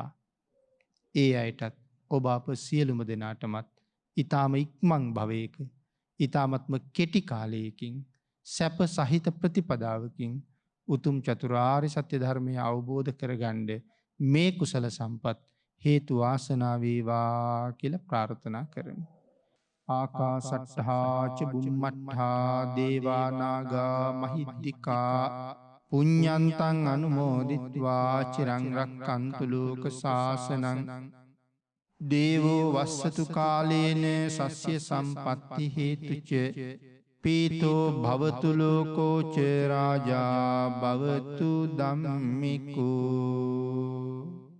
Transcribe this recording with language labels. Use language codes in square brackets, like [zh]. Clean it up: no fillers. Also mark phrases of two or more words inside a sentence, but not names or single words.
[si] ඒ අයටත් ඔබ අප සියලුම දෙනාටමත් ඊ타ම ඉක්මන් භවයක ඊ타මත්ම කෙටි කාලයකින් සැප සහිත ප්‍රතිපදාවකින් උතුම් චතුරාර්ය සත්‍ය ධර්මය අවබෝධ කරගන්න මේ කුසල සම්පත් හේතු වාසනා වේවා කියලා ප්‍රාර්ථනා කරමු. [pi] ආකාසට්ඨා ච බුම්මට්ඨා දේවා නාග මහිද්దికා පුඤ්ඤන්තං අනුමෝදිත්වා චිරං රක්칸තු ලෝක සාසනං දේවෝ වස්සතු කාලේන සස්්‍ය සම්පත්ති හේතුච පීතෝ භවතු ලෝකෝ ච රාජා භවතු ධම්මිකෝ